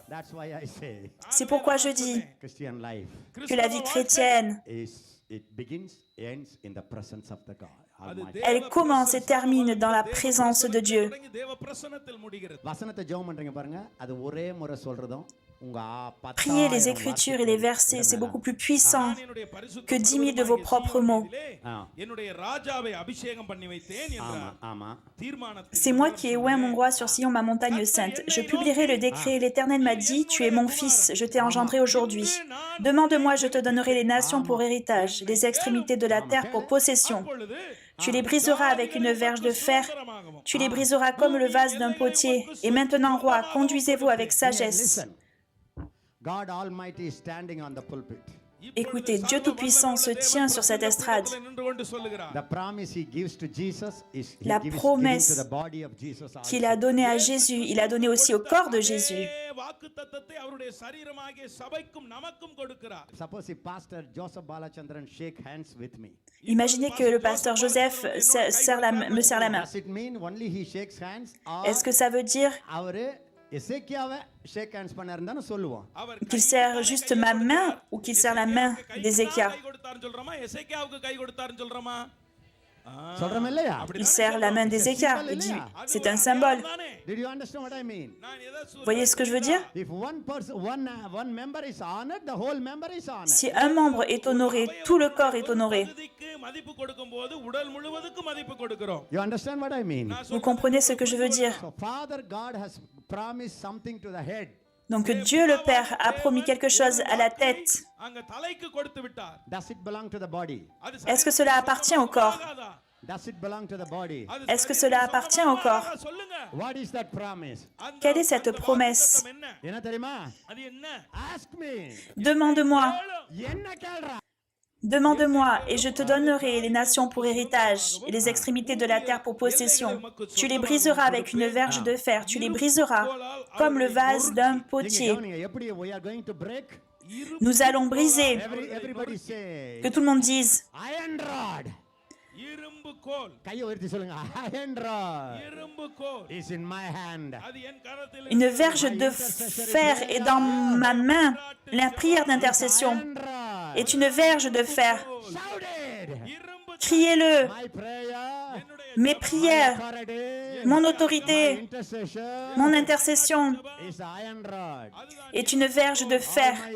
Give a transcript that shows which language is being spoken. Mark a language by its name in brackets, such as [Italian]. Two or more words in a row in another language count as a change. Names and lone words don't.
[English] That's why I say [French] C'est pourquoi je dis [English] Christian life [French] que la vie chrétienne, [English] it begins, ends in the presence of the God Almighty. [French] elle commence et termine dans la présence de Dieu. [Tamil] தொடங்கி தேவ பிரசன்னத்தில் முடிகிறது. வசனத்தை ஜெபம் பண்றீங்க பாருங்க, அது ஒரே முறை சொல்றதும் உங்க [French] Priez les Écritures et les versets, c'est beaucoup plus puissant [Tamil] என்னுடைய பரிசுத்த [French] que 10 000 de vos propres mots. [Tamil] என்னுடைய ராஜாவை அபிஷேகம் பண்ணி வைத்தேன் என்றார். ஆமா. தீர்மானத்தை [French] C'est moi qui ai oint mon roi sur Sion, ma montagne sainte. Je publierai le décret. L'Éternel m'a dit, tu es mon fils, je t'ai engendré aujourd'hui. Demande-moi, je te donnerai les nations pour héritage, les extrémités de la terre pour possession. Tu les briseras avec une verge de fer, tu les briseras comme le vase d'un potier. Et maintenant, roi, conduisez-vous avec sagesse. [English] Listen. God Almighty is standing on the pulpit. [French] Écoutez, Dieu Tout-Puissant se tient sur cette estrade. [Tamil] நின்று கொண்டு சொல்லுகிறார். [English] The promise he gives to Jesus is he [French] La [English] gives [French] promesse [English] to the body of Jesus also. [French] Qu'il a donnée à Jésus, il a donné aussi au corps de Jésus. [Tamil] வாக்குத்தத்தத்தை அவருடைய சரீரமாகிய சபைக்கும் நமக்கும் கொடுக்கிறார். [English] Suppose if Pastor Joseph Balachandran shake hands with me. [French] Imaginez que le pasteur Joseph me serre la main. [English] Does it mean only he shakes hands or [French] Est-ce que ça veut dire [Tamil] அவரு எசேக்கியாவை [English] shake hands [Tamil] பண்ணாருன்னு சொல்லுவோம்? அவர் [French] qu'il serre juste ma main ou qu'il serre la main d'Ézéchias? [Tamil] கை கொடுத்தாருன்னு சொல்றோமா? எசேக்கியாவுக்கு கை கொடுத்தாருன்னு சொல்றோமா? சொல்றோம் இல்லையா? [French] Il serre la main d'Ézéchias. Il dit, c'est un symbole. [English] Did you understand what I mean? [Tamil] நான் எதை [French] Vous voyez ce que je veux dire? [English] If one person one member is honored, the whole member is honored. [French] Si un membre est honoré, tout le corps est honoré. [Tamil] பகுதிக்கு மதிப்பு கொடுக்கும்போது உடல் முழுவதுக்கும் மதிப்பு கொடுக்கிறோம். [English] You understand what I mean? [French] Vous comprenez ce que je veux dire? [English] So Father God has promised something to the head. [French] Donc Dieu le Père a promis quelque chose à la tête. [Tamil] அங்க தலைக்கு கொடுத்து விட்டார். [English] Does it belong to the body? [Tamil] அது [French] Est-ce que cela appartient au corps? [Tamil] ஆகாதா? [English] Does it belong to the body? [French] Est-ce que cela appartient au corps? [Tamil] சொல்லுங்க. [English] What is that promise? [Tamil] அந்த [French] Quelle est cette promesse? [Tamil] வாக்குத்தத்தம் என்ன? என்ன தெரியுமா? அது என்ன? [English] Ask me. [French] Demande-moi, [Tamil] என்ன கேள்றா? [French] demande-moi, et je te donnerai les nations pour héritage et les extrémités de la terre pour possession. Tu les briseras avec une verge de fer, tu les briseras comme le vase d'un [Tamil] நீங்க [French] potier. [Tamil] கவனிங்க, எப்படி [English] we are going to break? [French] Nous allons briser. [English] Everybody say [French] Que tout le monde dise, [English] iron rod. [Tamil] இரும்பு கோல். கையை உயர்த்தி சொல்லுங்க, [English] iron rod [Tamil] இரும்பு கோல். [English] is in my hand. [Tamil] அது என் கரத்தில் [French] une verge de fer est dans ma main. La prière d'intercession [English] Iron rod. [French] est une verge de fer. [English] Shout it. [Tamil] இரும்பு [French] Criez-le. [English] My prayer [French] Mes prières, mon autorité, mon intercession est une verge de fer.